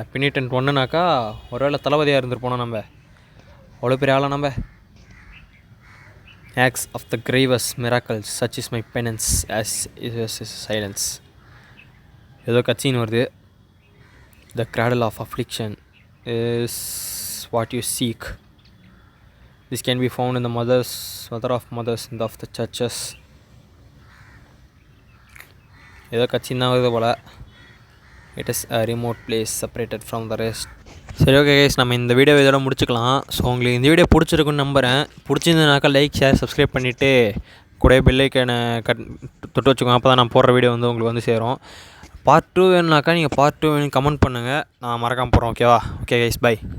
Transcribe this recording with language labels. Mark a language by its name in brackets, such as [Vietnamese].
[Tamil] பினிட்டன்ட் 1னாக்கா ஒரு வேளை தளபதியாக இருந்துருப்போனோம் நம்ம. அவ்வளோ பெரிய ஆளாக நம்ம. [English] Acts of the gravest miracles, such is my penance as is silence. [Tamil] ஏதோ கட்சின்னு வருது. [English] The cradle of affliction is what you seek. This can be found in the mother of mothers and of the churches. [Tamil] ஏதோ கட்சின்னு தான் வருது போல். [English] It is a remote place separated from the rest. [Tamil] சரி, okay guys, நம்ம இந்த video இதோட முடிச்சுக்கலாம். So உங்களுக்கு இந்த வீடியோ பிடிச்சிருக்குன்னு நம்புகிறேன். பிடிச்சிருந்ததுனாக்கா லைக், ஷேர், சப்ஸ்கிரைப் பண்ணிவிட்டு கூட பெல்லைக்கான தொட்டு வச்சுக்கோங்க. அப்போ தான் நான் போடுற வீடியோ வந்து உங்களுக்கு வந்து சேரும். பார்ட் 2 வேணுனாக்கா நீங்கள் பார்ட் 2 வேணும் கமெண்ட் பண்ணுங்கள், நான் மறக்காமல் போகிறோம். ஓகேவா? Okay guys, by.